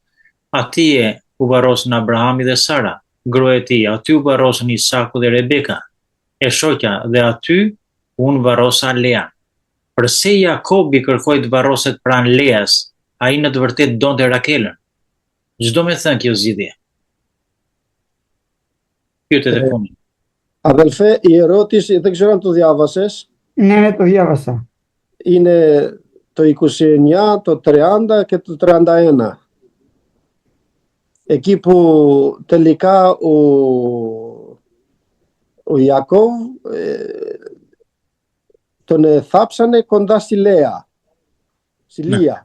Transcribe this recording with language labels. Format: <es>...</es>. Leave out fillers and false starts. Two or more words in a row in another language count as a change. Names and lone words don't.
<sq>Atje u varrosën Abrahami dhe Sara, gruaja e tij, aty u varrosën Isaku dhe Rebeka, e shoqja, dhe aty unë varrosa Lea. Përse Jakobi kërkoi të varroset pranë Leas, ai në të vërtetë donte Rakelën. Çdo me thënë kjo zgjidhje. Pyetjet e fundit.</sq> <el>Αδελφέ, η ερώτηση, δεν ξέρω αν το διάβασες. Ναι, το διάβασα. Είναι το 29, το 30 και το 31. Εκεί που τελικά ο Ιακώβ τον θάψανε κοντά στη Λέα, στη Λία.</el>